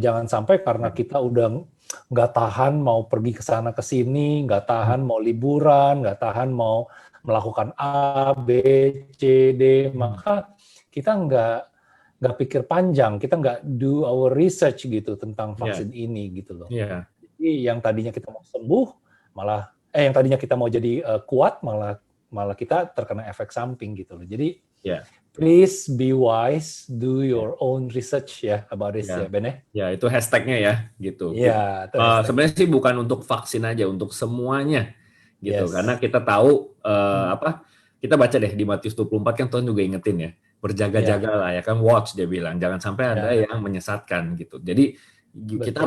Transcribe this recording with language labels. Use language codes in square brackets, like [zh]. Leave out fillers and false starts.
[id] Jangan sampai karena kita udah nggak tahan mau pergi ke sana ke sini, nggak tahan mau liburan, nggak tahan mau melakukan A, B, C, D, maka kita nggak pikir panjang, kita nggak [en] do our research [id] gitu tentang Ya, vaksin ini gitu loh. ya, Jadi yang tadinya kita mau sembuh, malah yang tadinya kita mau jadi kuat, malah kita terkena efek samping gitu loh. Jadi ya. [en] please be wise, do your own research ya about this ya [id] Ya, Ben ya. ya itu hashtagnya ya, gitu. Iya, itu hashtagnya. Sebenarnya sih bukan untuk vaksin aja, untuk semuanya, gitu. Karena [en] Yes. [id] kita tahu Hmm. apa? Kita baca deh di Matius 24 kan Tuhan juga ingetin ya, Ya, berjaga-jaga lah ya kan, watch dia bilang, jangan sampai ada ya, yang menyesatkan gitu. Jadi kita